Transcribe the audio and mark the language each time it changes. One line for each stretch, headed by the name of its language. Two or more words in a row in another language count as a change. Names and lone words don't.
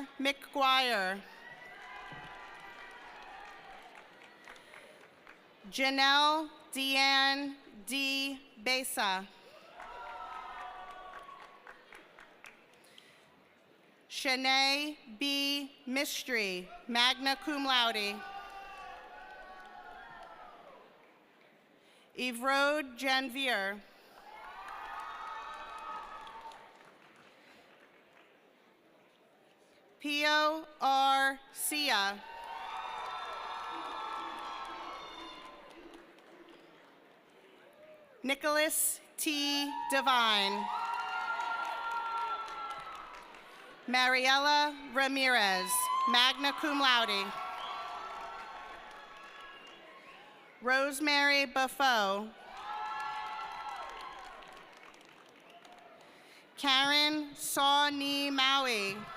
English: McGuire. Janelle Deanne D. Besa. Shanae B. Mistry,
Latin: magna cum laude.
English: Evrode Janvier. Pio R. Sia. Nicholas T. Devine. Mariela Ramirez,
Latin: magna cum laude.
English: Rosemary Buffo. Karen Sawney Maui.